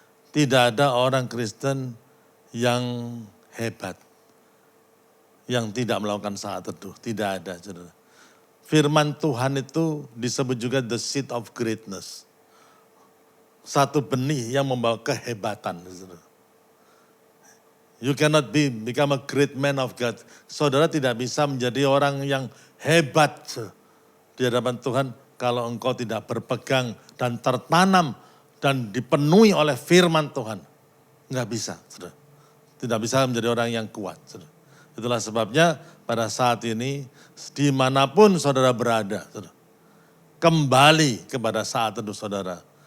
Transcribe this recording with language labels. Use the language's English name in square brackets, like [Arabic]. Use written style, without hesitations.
[Indonesian] Tidak ada orang Kristen yang hebat, yang tidak melakukan saat teduh. Tidak ada, saudara. Firman Tuhan itu disebut juga [English] the seed of greatness. [Indonesian] Satu benih yang membawa kehebatan. Saudara. [English] You cannot become a great man of God. [Indonesian] Saudara tidak bisa menjadi orang yang hebat di hadapan Tuhan kalau engkau tidak berpegang dan tertanam dan dipenuhi oleh firman Tuhan. Enggak bisa, saudara. Tidak bisa menjadi orang yang kuat, saudara. Itulah sebabnya pada saat ini dimanapun saudara berada, saudara, kembali kepada saat teduh saudara.